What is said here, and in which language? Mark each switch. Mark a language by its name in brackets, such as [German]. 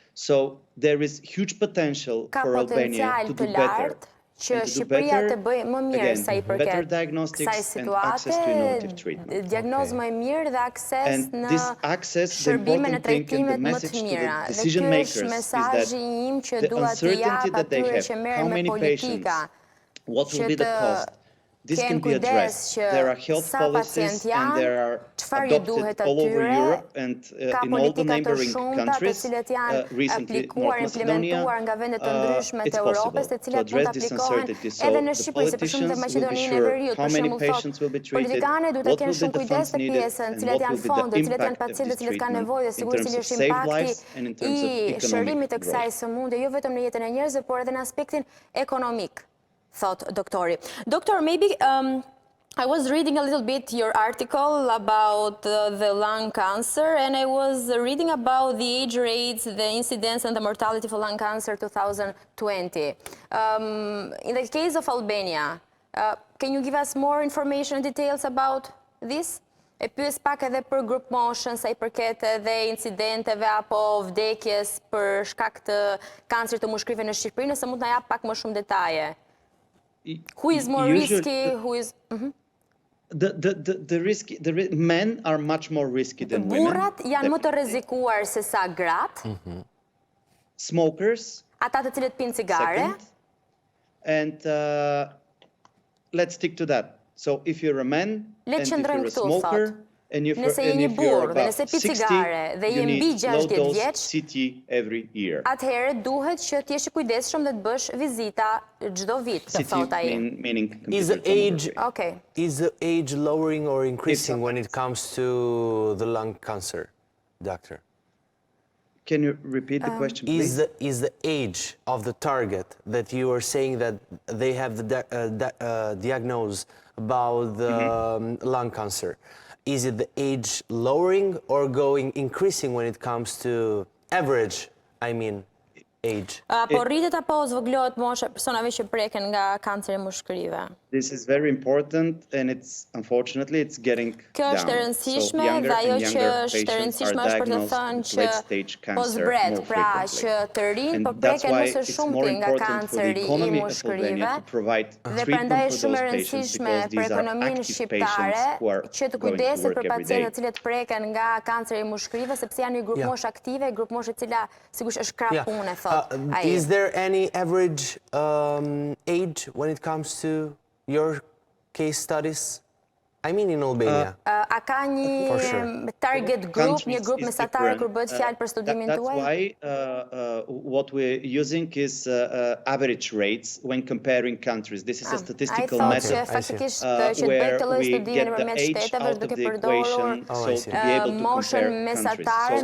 [English] So there is huge potential for Albania to do better. [Albanian] Që Shqipëria të bëjë më mirë sa I përket kësaj situate, diagnozë më mirë dhe akses në shërbime në trajtimet më të mira. Dhe kjo është mesazhi im që dua t'i jap atyre që merren me politika, që të kenë kujdes që sa pacient janë, çfarë I duhet atyre, ka politika të shumta të cilat janë aplikuar, implementuar nga vendet të ndryshme të Europës, të cilat mund të aplikohen edhe në Shqipëri, se për shembull në Maqedoninë e Veriut, për shembull thotë, politikanet duhet të kenë shumë kujdes të pjesën, cilat janë fonde, cilat janë pacientë, cilat kanë nevojë, dhe sigurisht cili është impakti I shërimit të kësaj sëmundje, jo vetëm në jetën e njerëzve, por edhe në aspektin ekonomik. [English] Thought Doctor. Doctor, maybe I was reading a little bit your article about the lung cancer, and I was reading about the age rates, the incidence and the mortality for lung cancer 2020. In the case of Albania, can you give us more information and details about this? [Albanian] E pyes pak edhe për group motion, sa I përket edhe incidenteve apo vdekjes për shkak të kancerit të mushkërive në Shqipëri, nëse mund të na jap pak më shumë detaje. [English] Who is more risky? Who is? The men are much more risky than women. [Albanian] Burrat janë më të rrezikuar se sa gratë. [English] Smokers. [Albanian] Ata të cilët pinë cigare. [English] And let's stick to that. So if you're a man and if you're a smoker and if you're about 60, you need low-dose CT every year. [Albanian] Atëherë duhet që të jesh I kujdesshëm dhe të bësh vizita çdo vit, thot ai. [English] Is the age lowering or increasing when it comes to the lung cancer? doctor? Can you repeat the question, please? Is the age of the target that you are saying that they have the diagnosis about the lung cancer, is it the age lowering or increasing when it comes to average, I mean, age? [Albanian] Po rritet apo zvoglohet mosha personave që preken nga kanceri mushkërive? [English] This is very important and unfortunately it's getting [Albanian] Kjo është e rëndësishme dhe ajo që është e rëndësishme është për të thënë që po zbret, pra që të rinj po preken më së shumti nga kanceri i mushkërive dhe prandaj është shumë e rëndësishme për ekonominë shqiptare që të kujdeset për pacientët cilët preken nga kanceri i mushkërive sepse janë një grup moshë aktive, grup moshë e cila sigurisht është krah pune, thot ai. [English] Is there any average age when it comes to your case studies? I mean in Albania. [Albanian] A ka një target group, një grup mesatar kur bëhet fjalë për studimin tuaj? [English] That's why what we're using is average rates when comparing countries. This is a statistical method where we get the age out of the equation so to be able to compare countries.